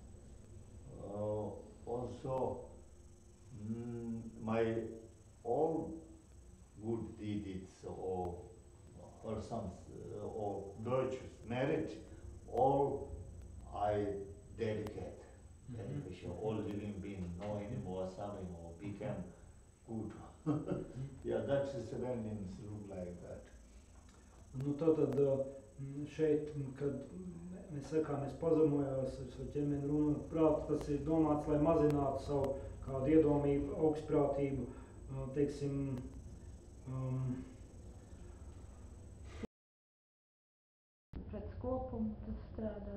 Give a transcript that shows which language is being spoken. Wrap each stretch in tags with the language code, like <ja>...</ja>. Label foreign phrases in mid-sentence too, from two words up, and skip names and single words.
<en>Also, my all good deeds or persons or virtues, merit, all I dedicate, beneficial, all living being, no anymore suffering or become good. Yeah, that is when it look like that.</en> <lv>Nu, tātad šeit, kad mēs sakām, mēs pazemojos ar savu ķermeni runu un prātu, tas ir domāts, lai mazinātu savu kādu iedomību, augstprātību, teiksim, pēc kopuma tas strādā.</lv>